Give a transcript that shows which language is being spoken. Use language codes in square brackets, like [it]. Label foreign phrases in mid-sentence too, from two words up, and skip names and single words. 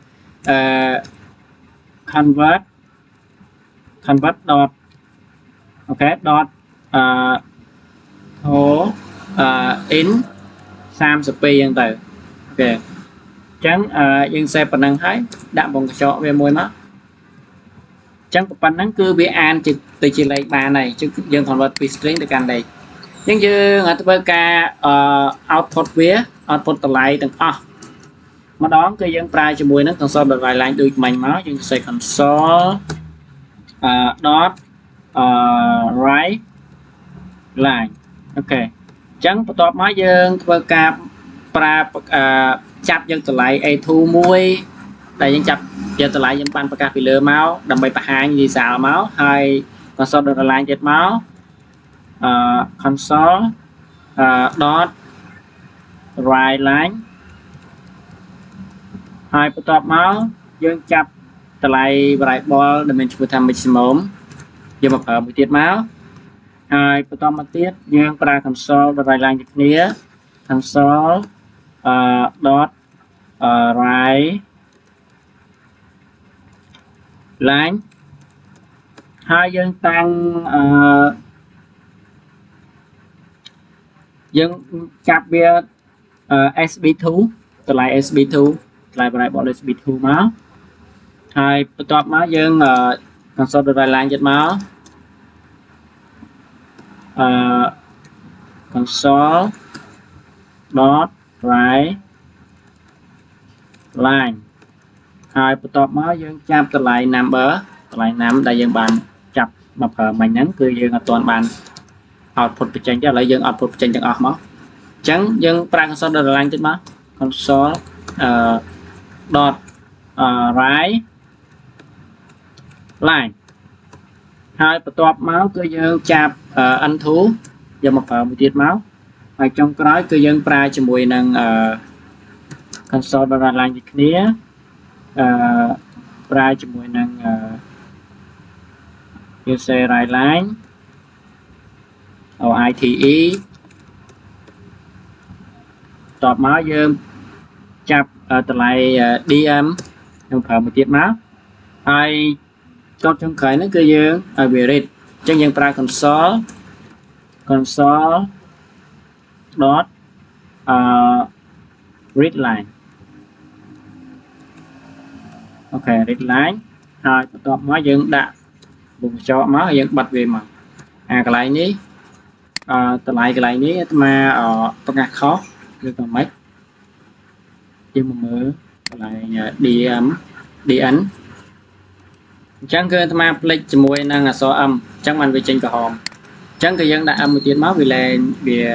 [en] convert dot [km] អូខេ [en] dot in 32 [km] អញ្ចឹងទៅអូខេអញ្ចឹងយើងសេប៉ុណ្ណឹងហើយដាក់វងកញ្ចក់វាមួយមកអញ្ចឹងប៉ុណ្ណឹង គឺវាអានទៅជាលេខបានហើយអញ្ចឹងយើង convert ពី string ទៅកាន់លេខអញ្ចឹងយើងធ្វើការ output វា output តម្លៃទាំងអស់ម្ដងគឺយើងប្រើជាមួយនឹង console.write-line ដូចមិញ មកយើងសេ [en] console dot write line [km] អូខេអញ្ចឹងបន្ទាប់មកយើងធ្វើការប្រើចាប់យកតម្លៃ a2 មួយដែលយើងចាប់យកតម្លៃយើងបានប្រកាសពីលើមកដើម្បីបង្ហាញលីសាលមកហើយ console.write-line ទៀតមក [en] console dot write-line [km] ហើយបន្ទាប់មកយើងចាប់តម្លៃ variable ដែលមានឈ្មោះថា maximum យកមកប្រើមួយទៀតមកហើយបន្តមកទៀតយើងប្រើ [en] console write-line [km] ដូចគ្នា [en] console dot write [km] line ហើយយើងតាំងយើងចាប់វា sb2 តម្លៃ sb2 តម្លៃ variable sb2 មកហើយបន្ទាប់មកយើង [en] console write-line [km] ទៀតមក [en] console dot write line [km] ហើយបន្ទាប់មកយើងចាប់តម្លៃ number តម្លៃ num ដែលយើងបានចាប់មកប្រើមិញហ្នឹងគឺយើងអត់ទាន់បាន output បញ្ចេញទេឥឡូវយើង output បញ្ចេញទាំងអស់មកអញ្ចឹងយើងប្រើ [en] console dot line [km] ទៀតមក [en] console dot write [km] line ហើយបន្ទាប់មកគឺយើងចាប់ n2 យកមកប្រើមួយទៀតមកហើយចុងក្រោយគឺយើងប្រើជាមួយនឹង [en] console dot write line [km] ដូចគ្នា ប្រើជាមួយនឹង [en] user write line OITE [km] តបមកយើងចាប់តម្លៃ DM យើងប្រើមួយទៀតមកហើយចុងក្រោយហ្នឹងគឺយើងឲ្យវា read អញ្ចឹងយើងប្រើ console [en] dot read line [km] អូខេ [en] read line [km] ហើយបន្ទាប់មកយើងដាក់វងកញ្ចក់ មកយើងបិទវាមកកន្លែងនេះតម្លៃកន្លែងនេះអាត្មាប្រកាសខុសឬក៏មិនយើងមកមើលកន្លែង DN អញ្ចឹងគឺអាត្មាផ្លេចជាមួយនឹងអក្សរ M អញ្ចឹងបានវាចេញក្រហមអញ្ចឹងគឺយើងដាក់ M មួយទៀតមកវាលែងវា